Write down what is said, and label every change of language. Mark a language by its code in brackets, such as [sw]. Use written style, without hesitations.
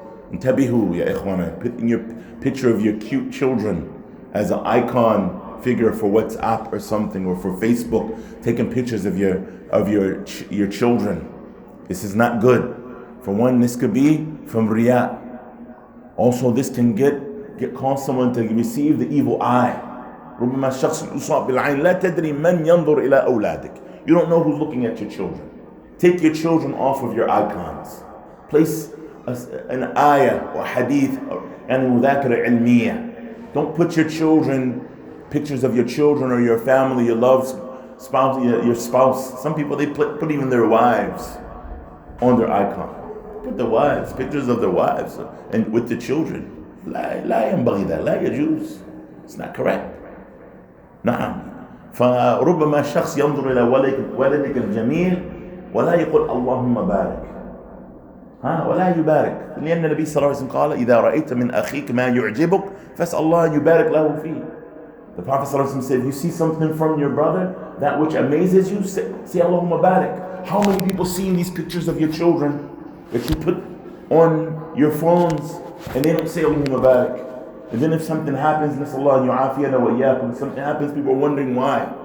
[ar] Intabihu, ya ikhwana. [en] Putting your picture of your cute children as an icon figure for WhatsApp or something, or for Facebook, taking pictures of your children. This is not good. For one, this could be from riyah. Also, this can cause someone to receive the evil eye. [ar] ربما الشخص يصاب بالعين لا تدري من ينظر إلى أولادك. [en] You don't know who's looking at your children. Take your children off of your icons. Place an ayah or hadith and [ar] مذاكرة علمية. [en] Don't put your children, pictures of your children or your family, your loved spouse, your spouse. Some people, they put even their wives on their icon. Put the wives, pictures of their wives and with the children. [ar] لا ينبغي ذلك. لا يجوز. [en] It's not correct. [ar] نعم. فربما الشخص ينظر إلى ولدك الجميل ولا يقول اللهم بارك. ولا يبارك. لأن النبي صلى الله عليه وسلم قال إذا رأيت من أخيك ما يعجبك فاسأل الله أن يبارك له فيه. [en] The Prophet صلى الله عليه وسلم said, if you see something from your brother, that which amazes you, say Allahumma barik. How many people seeing these pictures of your children that you put on your phones and they don't say Allahumma barik? And then if something happens, something happens, people are wondering why.